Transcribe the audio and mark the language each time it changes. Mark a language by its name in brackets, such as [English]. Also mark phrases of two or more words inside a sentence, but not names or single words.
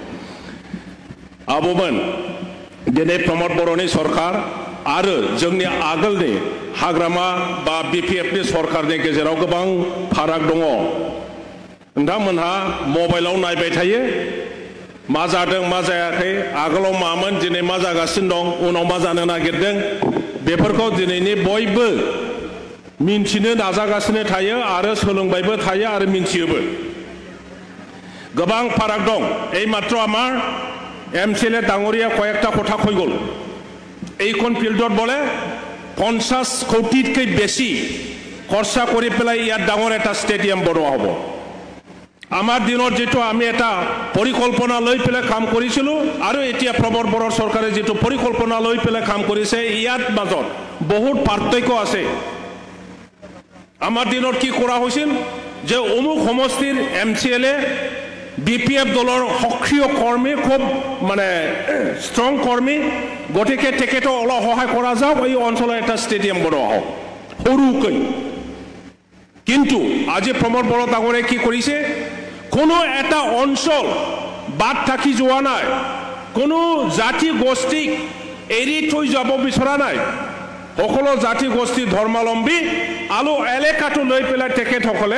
[Bodo] आबोमोन दिनै प्रमद बर'नि सरकार आरो जोंनि आगोलनि हाग्रामा बा बीपीएफनि सरकारनि गेजेराव गोबां फाराग दङ नोंथांमोनहा मबाइलाव नायबाय थायो मा जादों मा जायाखै आगोलाव मामोन दिनै मा जागासिनो दं उनाव मा जानो नागिरदों बेफोरखौ दिनैनि बयबो मिन्थिनो नाजागासिनो थायो आरो सोलोंबायबो थायो आरो मिन्थियोबो गोबां फाराग दं [Assamese] এই মাত্ৰ আমাৰ एमसीएलए डांगरिया कयेकटा कथा कय गल এইখন ফিল্ডত বলে 50 কোটিতকৈ বেছি খৰচা কৰি পেলাই ইয়াত ডাঙৰ এটা ষ্টেডিয়াম বনোৱা হ'ব আমাৰ দিনৰ যেটো আমি এটা পৰিকল্পনা লৈ পেলাই কাম কৰিছিলো আৰু এতিয়া প্ৰমদ বড়ৰ চৰকাৰে যেটো পৰিকল্পনা লৈ পেলাই কাম কৰিছে ইয়াত মাজত বহুত পাৰ্থক্য আছে আমাৰ দিনৰ কি কৰা হৈছিল যে অমুক সমষ্টিৰ এমसीएलए বিপিএফ দলৰ সক্ৰিয় কৰ্মী খুব মানে ষ্ট্ৰং কৰ্মী গতিকে তেখেতো অলপ সহায় কৰা যাওঁ এই অঞ্চলে একটা স্টেডিয়াম বনোৱা হোক সৰুকৈ কিন্তু আজি প্ৰমদ বড় ডাঙৰে কি কৰিছে কোনো এটা অঞ্চল বাদ থাকি যোৱা নাই কোনো জাতি গোষ্ঠী এৰি থৈ যাব বিচৰা নাই সকলো জাতি গোষ্ঠী ধৰ্মালম্বী আলো এলেকাটো লৈ পেলাই তেখেতসকলে